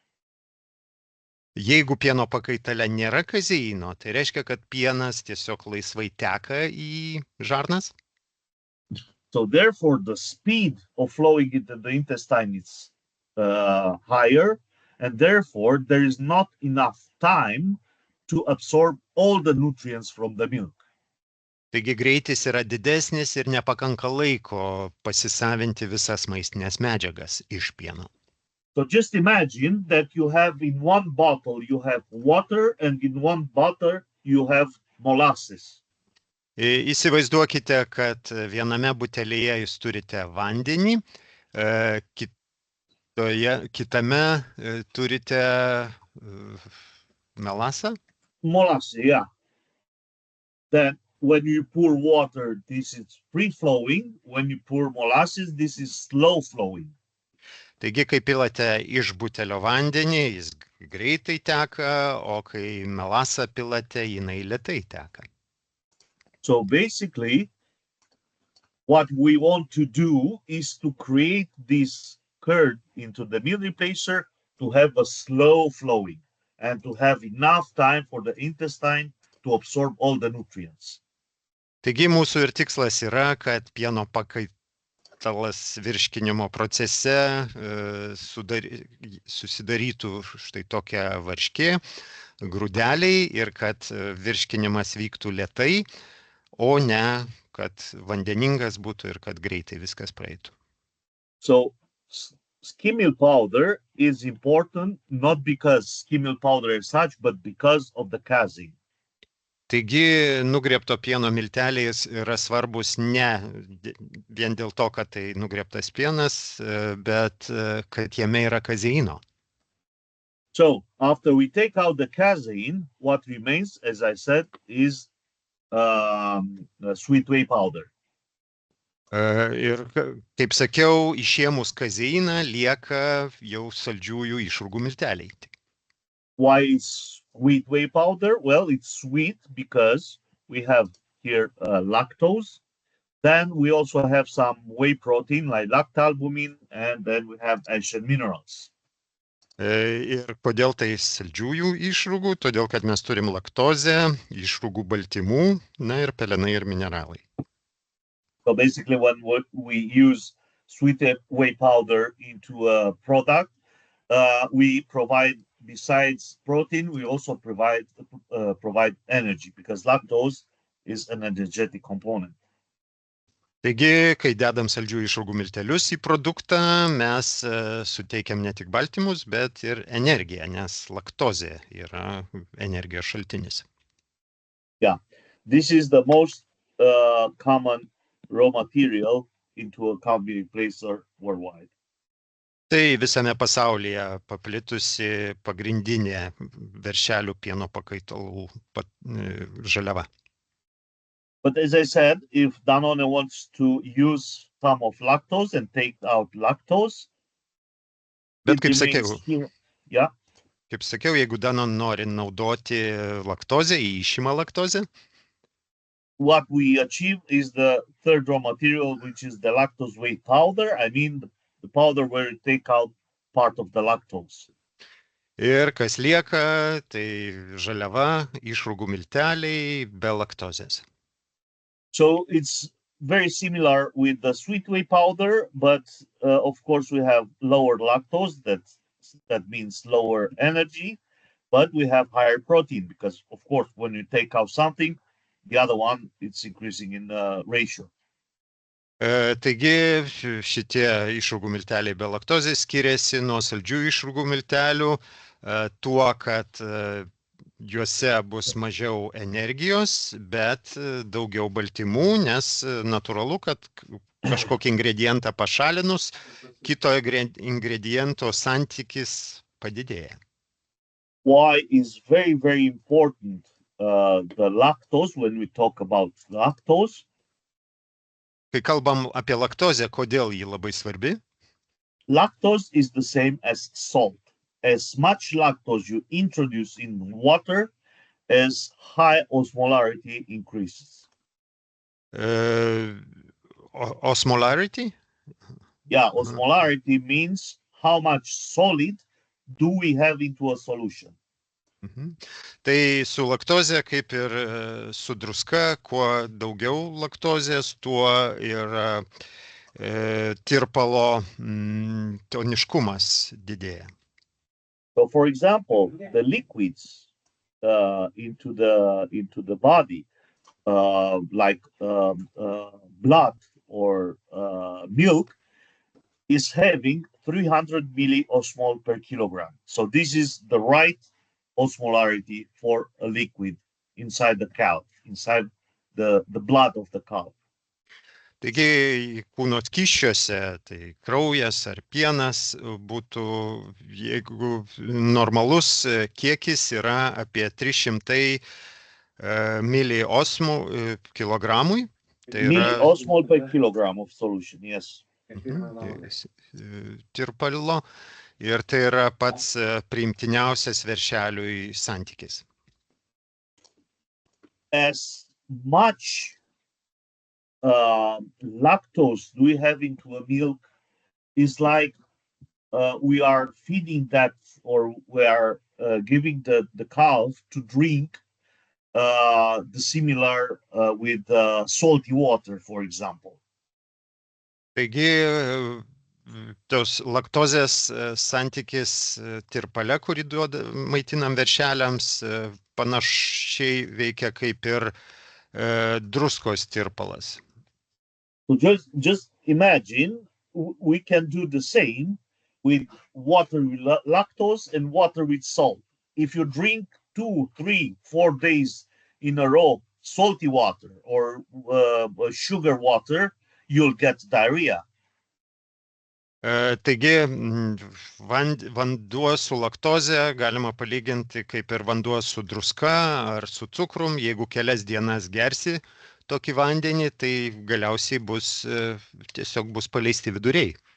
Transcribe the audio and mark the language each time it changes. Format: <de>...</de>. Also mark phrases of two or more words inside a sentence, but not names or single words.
<lt>Jeigu pieno pakaitale nėra kazeino, tai reiškia, kad pienas tiesiog laisvai teka į žarnas.</lt> <en>So therefore the speed of flowing into the intestine is higher, and therefore there is not enough time to absorb all the nutrients from the milk.</en> <lt>Taigi greitis yra didesnis ir nepakanka laiko pasisavinti visas maistinės medžiagas iš pieno.</lt> <en>So just imagine that you have in one bottle, you have water, and in one bottle you have molasses.</en> <lt>Įsivaizduokite, kad viename butelyje jūs turite vandenį, kitame turite melasą.</lt> <en>Molasses, yeah. Then when you pour water, this is free-flowing. When you pour molasses, this is slow-flowing.</en> <lt>Taigi, kai pilate iš butelio vandenį, jis greitai teka, o kai melasą pilate, jinai lėtai teka.</lt> <en>So basically, What we want to do is to create this curd into the meal replacer to have a slow flowing and to have enough time for the intestine to absorb all the nutrients.</en> <lt>Taigi mūsų ir tikslas yra, kad pieno pakaitalas virškinimo procese susidarytų štai tokia varškė, grūdeliai ir kad virškinimas vyktų lėtai, o ne kad vandeningas būtų ir kad greitai viskas praeitų.</lt> <en>So skim milk powder is important not because skim milk powder as such, but because of the casein.</en> <lt>Taigi nugriebto pieno milteliai yra svarbus ne vien dėl to, kad tai nugriebtas pienas, bet kad jame yra kazeino.</lt> <en>So after we take out the casein, what remains, as I said, is sweet whey powder.</en> <lt>Ir kaip sakiau, išėmus kazeiną lieka jau saldžiųjų išrūgų milteliai.</lt> <en>Why is sweet whey powder? Well, it's sweet because we have here lactose. Then we also have some whey protein like lactalbumin, and then we have essential minerals.</en> <lt>Ir kodėl tai saldžiųjų išrūgų? Todėl, kad mes turim laktozę, išrūgų baltymų, na ir pelenai ir mineralai.</lt> <en>So basically when we use sweet whey powder into a product, we provide, besides protein, we also provide energy because lactose is an energetic component.</en> <lt>Taigi, kai dedam saldžių išrūgų miltelius į produktą, mes suteikiam ne tik baltymus, bet ir energiją, nes laktozė yra energijos šaltinis.</lt> <en>Yeah, this is the most common raw material into a coffee replacer worldwide.</en> <lt>Tai visame pasaulyje paplitusi pagrindinė veršelių pieno pakaitalų žaliava.</lt> <en>But as I said, if Danone wants to use some of lactose and take out lactose,</en> <lt>bet kaip sakiau, yeah. Kaip sakiau, jeigu Danone nori naudoti laktozę, išima laktozę,</lt> <en>what we achieve is the third raw material, which is the lactose whey powder. I mean, the powder where you take out part of the lactose.</en> <lt>Ir kas lieka, tai žaliava, išrūgų milteliai be laktozės.</lt> <en>So it's very similar with the sweet whey powder, but of course we have lower lactose. That means lower energy, but we have higher protein because, of course, when you take out something, the other one, it's increasing in ratio.</en> <lt>Taigi šitie išrūgų milteliai be laktozės skiriasi nuo saldžių išrūgų miltelių tuo, kad juose bus mažiau energijos, bet daugiau baltymų, nes natūralu, kad kažkokį ingredientą pašalinus, kito ingrediento santykis padidėja.</lt> <en>Why is very, very important the lactose when we talk about lactose?</en> <lt>Kai kalbam apie laktozę, kodėl ji labai svarbi?</lt> <en>Lactose is the same as salt. As much lactose you introduce in water, as high osmolarity increases. Osmolarity? Yeah, osmolarity means how much solid do we have into a solution.</en> <lt>Tai su laktoze, kaip ir su druska, kuo daugiau laktozės, tuo ir tirpalo toniškumas didėja.</lt> <en>So, for example, the liquids into the body, like blood or milk, is having 300 milliosmol per kilogram. So this is the right osmolarity for a liquid inside the cow, inside the blood of the cow.</en> <lt>Taigi kūno skysčiuose, tai kraujas ar pienas būtų, jeigu normalus kiekis yra apie 300 miliosmų kilogramui. Tai yra</lt> <en>milliosmol per kilogram of solution, yes.</en> <lt>Tirpalo, ir tai yra pats priimtiniausias veršeliui santykis.</lt> <en>As much lactose do we have into a milk is like we are feeding that, or we are giving the cows to drink the similar with salty water, for example.</en> <lt>Taigi tos laktozės santykis tirpale, kurį maitinam veršeliams, panašiai veikia kaip ir druskos tirpalas.</lt> <en>So just imagine we can do the same with water with lactose and water with salt. If you drink 2, 3, 4 days in a row salty water or sugar water, you'll get diarrhea.</en> <lt>Taigi vanduo su laktoze galima palyginti kaip ir vanduo su druska ar su cukrum. Jeigu kelias dienas gersi tokį vandenį, tai galiausiai tiesiog bus paleisti viduriai.</lt>